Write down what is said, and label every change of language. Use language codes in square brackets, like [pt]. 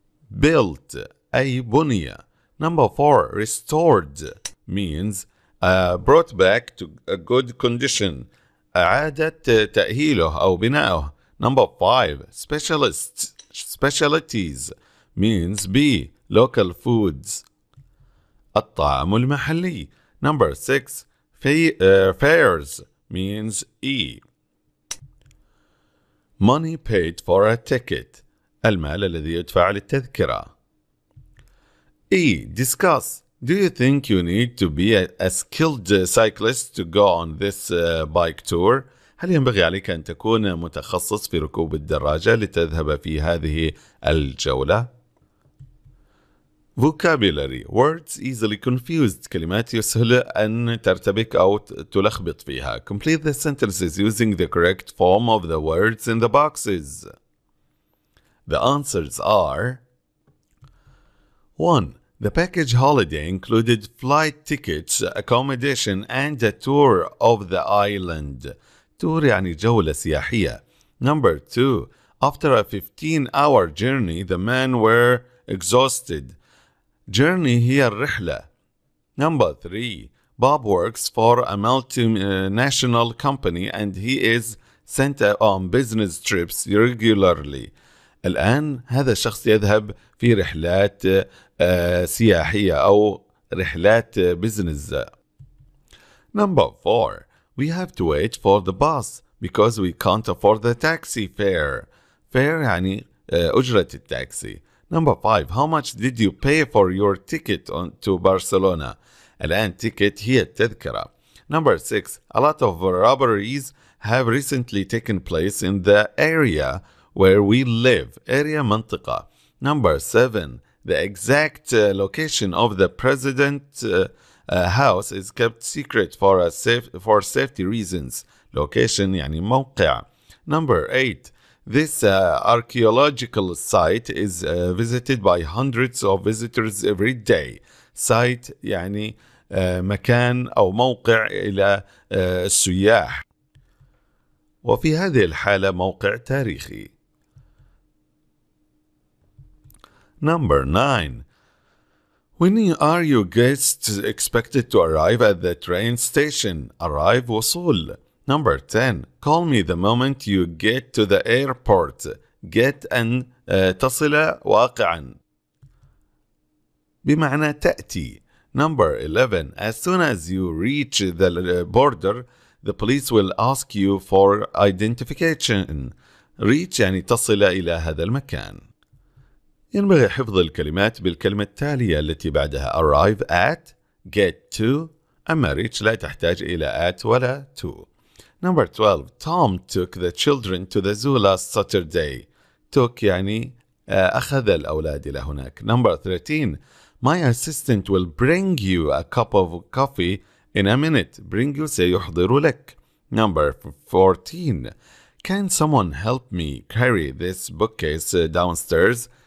[ar] Built أي بني. [en] Number 4. Restored means brought back to a good condition. [ar] أعادت تأهيله أو بنائه. [en] Number 5. Specialities means B. Local foods. [ar] الطعام المحلي. [en] Number 6. Fares means E. Money paid for a ticket. [ar] المال الذي يدفع للتذكرة. [en] E. Discuss. Do you think you need to be a skilled cyclist to go on this bike tour? [ar] هل ينبغي عليك أن تكون متخصص في ركوب الدراجة لتذهب في هذه الجولة؟ Vocabulary. [en] Words easily confused. [ar] كلمات يسهل أن ترتبك أو تلخبط فيها. [en] Complete the sentences using the correct form of the words in the boxes. The answers are 1. The package holiday included flight tickets, accommodation, and a tour of the island. [ar] tour يعني جولة سياحية. [en] Number 2. After a 15-hour journey, the men were exhausted. [ar] Journey هي الرحلة. [en] Number 3. Bob works for a multinational company and he is sent on business trips regularly. [ar] الآن هذا الشخص يذهب في رحلات سياحية أو رحلات بزنس. [en] Number 4. We have to wait for the bus because we can't afford the taxi fare. [ar] Fare يعني أجرة التاكسي. [en] Number 5. How much did you pay for your ticket to Barcelona? [ar] الآن ticket هي التذكرة. [en] Number 6. A lot of robberies have recently taken place in the area where we live. Area منطقة. Number 7. The exact location of the president's house is kept secret for safety reasons. [ar] Location يعني موقع. [en] Number 8. This archaeological site is visited by hundreds of visitors every day. [ar] Site يعني مكان أو موقع إلى السياح. وفي هذه الحالة موقع تاريخي. [en] Number 9. When are your guests expected to arrive at the train station? [ar] Arrive وصول. [en] Number 10. Call me the moment you get to the airport. [ar] Get أن تصل واقعا بمعنى تأتي. [en] Number 11. As soon as you reach the border, the police will ask you for identification. [ar] Reach يعني تصل إلى هذا المكان. ينبغي حفظ الكلمات بالكلمة التالية التي بعدها [en] arrive at, get to. [ar] أما reach لا تحتاج إلى at ولا to. [en] Number 12. Tom took the children to the zoo last Saturday. [ar] took يعني أخذ الأولاد إلى هناك. [en] Number 13. My assistant will bring you a cup of coffee in a minute. Bring you [ar] سيحضر لك. [en] Number 14. Can someone help me carry this bookcase downstairs?